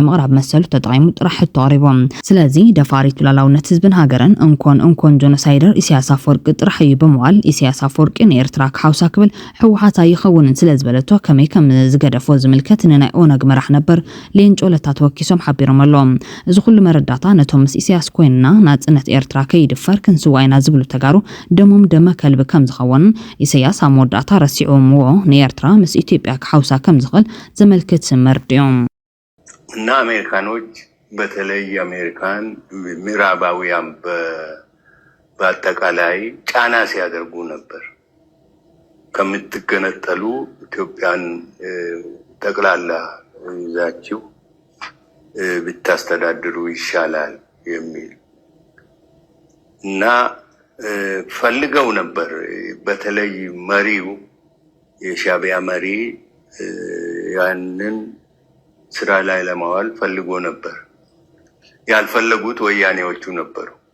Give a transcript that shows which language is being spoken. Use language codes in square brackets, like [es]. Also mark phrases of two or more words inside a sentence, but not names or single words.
[ti] ምቕራብ መሰሉ ተጠቒሙ ጥራሕ ሕቶ ቀሪቦም ስለዚ ደፋሪት ሉዓላውነት ህዝብን ሃገርን እንኮን ጆኖሳይደር ኢሳያስ አፈወርቂ ጥራሕ እዩ ብምባል ኢሳያስ አፈወርቂ ንኤርትራ ክሓውሳ ክብል ሕወሓት ኣይኸውንን ስለዝበለቶ ከመይ ከም ዝገደፎ ዝምልከት ንናይ ኦነግ መራሕ ነበር ሌንጮ ለታ ተወኪሶም ሓቢሮም ኣሎም እዚ ኩሉ መረዳእታ ነቶም ምስ ኢሳያስ ኮይንና ናጽነት ኤርትራ ከይድፈር ክንስዋይና ዝብሉ ተጋሩ ደሞም ደመ ከልቢ ከም ዝኸውን ኢሳያስ ኣብ መወዳእታ ረሲዖምዎ ንኤርትራ ምስ ኢትዮጵያ ክሓውሳ ከም ዝኽእል ዘመልክት መርድዮም [am] እና አሜሪካኖች በተለይ አሜሪካን ምዕራባውያን በአጠቃላይ ጫና ሲያደርጉ ነበር ከምትገነጠሉ ኢትዮጵያን ጠቅላላ ይዛችሁ ብታስተዳድሩ ይሻላል የሚል እና ፈልገው ነበር በተለይ መሪው የሻዕቢያ መሪ ያንን ስራ ላይ ለማዋል ፈልጎ ነበር። ያልፈለጉት ወያኔዎቹ ነበሩ